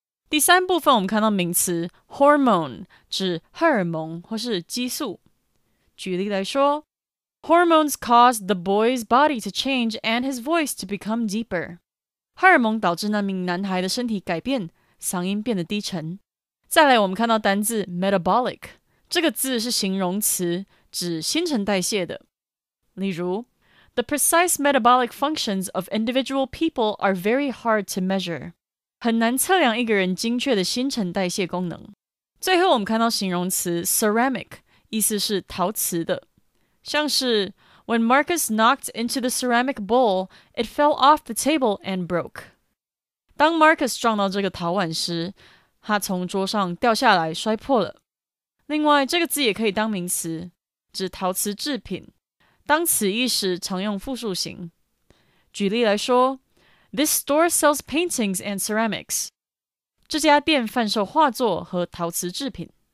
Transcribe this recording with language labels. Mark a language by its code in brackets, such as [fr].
[zh] 第3部分我们看到名词 hormone 指荷尔蒙或是激素。举例来说 [en] Hormones caused the boy's body to change and his voice to become deeper. [zh] 荷尔蒙导致那名男孩的身体改变，嗓音变得低沉。再来我们看到单字 metabolic， 这个字是形容词，指新陈代谢的。例如 [en] The precise metabolic functions of individual people are very hard to measure. [zh] 很难测量一个人精确的新陈代谢功能。最后我们看到形容词 ceramic， 意思是陶瓷的。像是 [en] When Marcus knocked into the ceramic bowl, it fell off the table and broke. [zh] 当 Marcus 撞到这个陶碗时，他从桌上掉下来摔破了。另外，这个字也可以当名词，指陶瓷制品。当此一时常用复数形。举例来说 [en] This store sells paintings and ceramics. [zh] 这家店贩售画作和陶瓷制品。